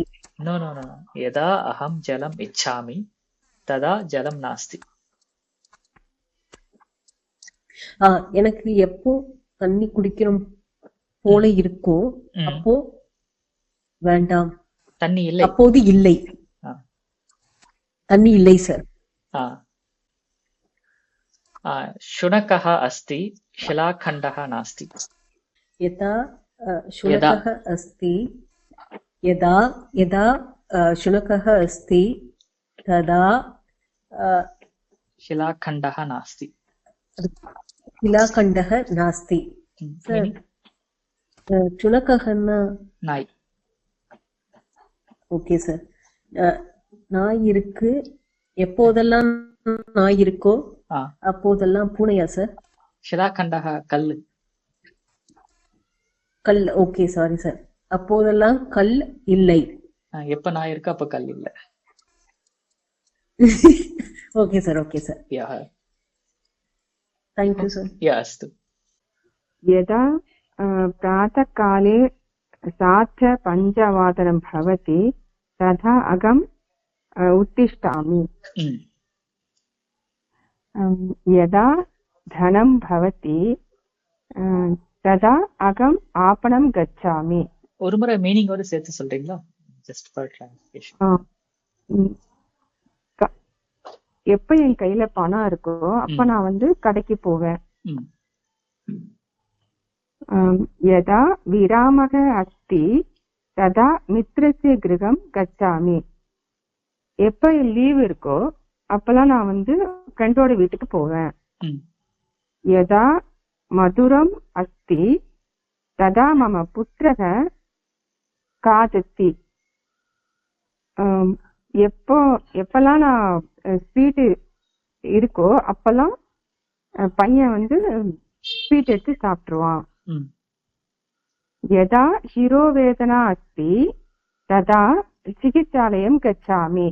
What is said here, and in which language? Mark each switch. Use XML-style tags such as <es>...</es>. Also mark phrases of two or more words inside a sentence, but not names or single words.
<en>no no no</en> <sa>यदा अहं जलम् इच्छामि तदा जलं नास्ति.</sa> <ta>எனக்கு எப்போ தண்ணி குடிக்கிறோம் போல இருக்கோ அப்போ வேண்டாம். தண்ணி இல்லை. அப்போது இல்லை. தண்ணி இல்லை சார்.</ta> <sa>शुनकः अस्ति शिलाखण्डः नास्ति. यदा शुनकः अस्ति यदा शुनकः अस्ति तदा शिलाखण्डः नास्ति. शिलाखण्डः नास्ति. शुनकः</sa> <ta>நாய். ஓகே சார். நாய் இருக்கு. எப்போதெல்லாம் நாய் இருக்கோ அப்போதெல்லாம் பூனையா சார்? शिलाखण्डः கல்லு. கல். ஓகே சாரி சார். அப்போதெல்லாம் கல் இல்லை. எப்ப நாய் இருக்கு அப்ப கல் இல்ல. ஓகே சார். ஓகே சார்.</ta> <en>thank you sir.</en> <sa>अस्तु. यदा प्रातःकाले 5:05 भवति तदा अहम् उत्तिष्ठामि. यदा धनं भवति तदा अहम् आपणं गच्छामि.</sa> <ta>ஒரு முறை மீனிங்கோட சேர்த்து சொல்றீங்களா?</ta> <en>just for translation.</en> <ta>எப்ப என் கையில பணம் இருக்கோ அப்ப நான் கடைக்கு போவேன்.</ta> <sa>यदा विरामः अस्ति तदा मित्रस्य गृहं गच्छामि.</sa> <ta>எப்ப லீவ் இருக்கோ அப்பெல்லாம் நான் ஃப்ரெண்டோட வீட்டுக்கு போவேன்.</ta> <sa>यदा मधुरम् अस्ति तदा मम पुत्रः खादति.</sa> <ta>எப்பெல்லாம் நான் ஸ்வீட்டு இருக்கோ அப்பெல்லாம் பையன் வந்து ஸ்வீட் எடுத்து சாப்பிட்டுருவான். ம்</ta> <sa>यदा शिरोवेदना अस्ति तदा चिकित्सालयं गच्छामि.</sa>